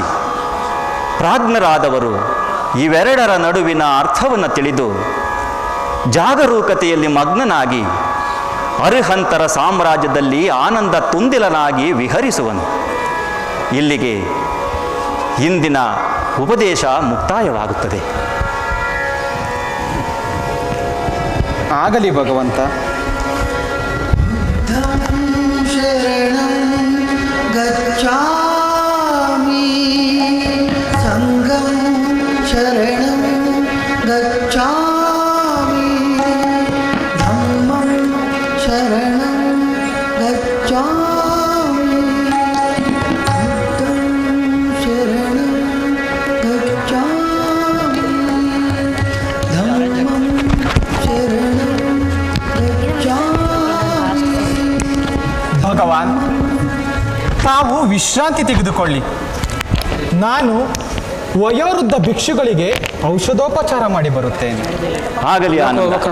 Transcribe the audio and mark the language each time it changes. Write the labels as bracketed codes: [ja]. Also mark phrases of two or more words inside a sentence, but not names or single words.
[kn] ಪ್ರಾಜ್ಞರಾದವರು ಇವೆರಡರ ನಡುವಿನ ಅರ್ಥವನ್ನು ತಿಳಿದು ಜಾಗರೂಕತೆಯಲ್ಲಿ ಮಗ್ನನಾಗಿ ಅರ್ಹಂತರ ಸಾಮ್ರಾಜ್ಯದಲ್ಲಿ ಆನಂದ ತುಂದಿಲನಾಗಿ ವಿಹರಿಸುವನು. ಇಲ್ಲಿಗೆ ಇಂದಿನ ಉಪದೇಶ ಮುಕ್ತಾಯವಾಗುತ್ತದೆ. ಆಗಲಿ ಭಗವಂತ. [pi] ಶರಣಂ ಗಚ್ಚಾಮಿ, ಸಂಘಂ ಶರಣಂ ಗಚ್ಚಾಮಿ, ಧಮ್ಮಂ ಶರಣಂ ಗಚ್ಚಾಮಿ, ಬುದ್ಧಂ ಶರಣಂ ಗಚ್ಚಾಮಿ, ಧಮ್ಮಂ ಶರಣಂ ಗಚ್ಚಾಮಿ. [kn] ಭಗವಾನ್, ತಾವು ವಿಶ್ರಾಂತಿ ತೆಗೆದುಕೊಳ್ಳಿ. ನಾನು ವಯೋವೃದ್ಧ ಭಿಕ್ಷುಗಳಿಗೆ ಔಷಧೋಪಚಾರ ಮಾಡಿ ಬರುತ್ತೇನೆ. ಆಗಲಿ ಆನಂದ.